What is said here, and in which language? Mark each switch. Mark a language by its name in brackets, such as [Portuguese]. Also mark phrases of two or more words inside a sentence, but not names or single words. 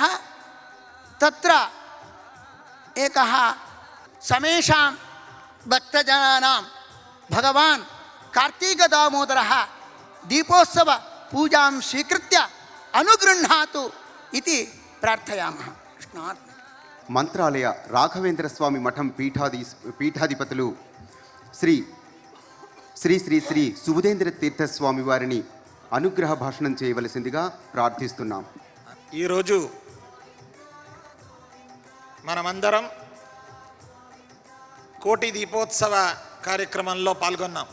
[Sanskrit] तत्र एकः समेषां भक्तजनानां भगवान् कार्तिकदामोदरः दीपोत्सव पूजां स्वीकृत्य अनुगृह्णातु इति प्रार्थयामः। कृष्णार्पणम्। [Telugu] మంత్రాలయ రాఘవేంద్ర స్వామి మఠం పీఠాధిపతులు శ్రీ శ్రీ శ్రీ శ్రీ సుబుధేంద్ర తీర్థ స్వామి వారిని అనుగ్రహ భాషణం చేయవలసిందిగా ప్రార్థిస్తున్నాం. ఈరోజు మనమందరం కోటి దీపోత్సవ కార్యక్రమంలో పాల్గొన్నాం.